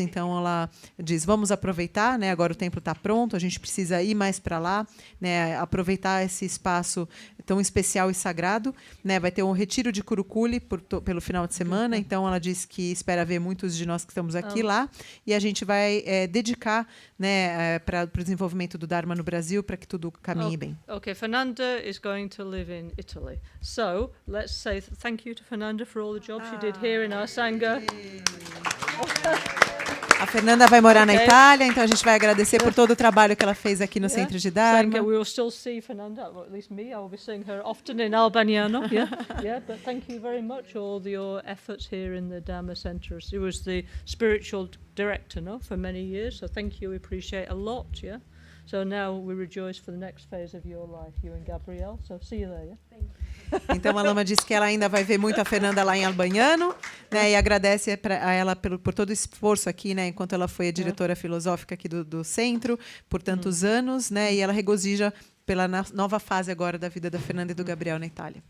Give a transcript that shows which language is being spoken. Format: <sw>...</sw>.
<pt>Então ela diz, vamos aproveitar, né, agora o templo está pronto, a gente precisa ir mais para lá, né, aproveitar esse espaço tão especial e sagrado, né, vai ter um retiro de Kurukuli pelo final de semana, então ela diz que espera ver muitos de nós que estamos aqui lá, e a gente vai dedicar, né, para o desenvolvimento desenvolvimento do Dharma no Brasil para que tudo caminhe bem.</pt> <en>Okay, Fernanda is going to live in Italy. So let's say thank you to Fernanda for all the job she did here in our Sangha.</en> <pt>A Fernanda vai morar na Ok. Itália, então a gente vai agradecer por todo o trabalho que ela fez aqui no Centro de Dharma.</pt> <en>Sangha, we will still see Fernanda, or at least me. I will be seeing her often in Albaniano. Yeah. But thank you very much all your efforts here in the Dharma Center. She was the spiritual director, no, for many years. So thank you. We appreciate a lot. Yeah. So now we rejoice for the next phase of your life, you and Gabrielle. So see you there. Yeah.</en> <pt>Então a Lama disse que ela ainda vai ver muito a Fernanda lá em Albaniano, né, e agradece a ela por todo o esforço aqui, né, enquanto ela foi a diretora filosófica aqui do centro por tantos anos, né, e ela regozija pela nova fase agora da vida da Fernanda e do Gabriel na Itália.</pt>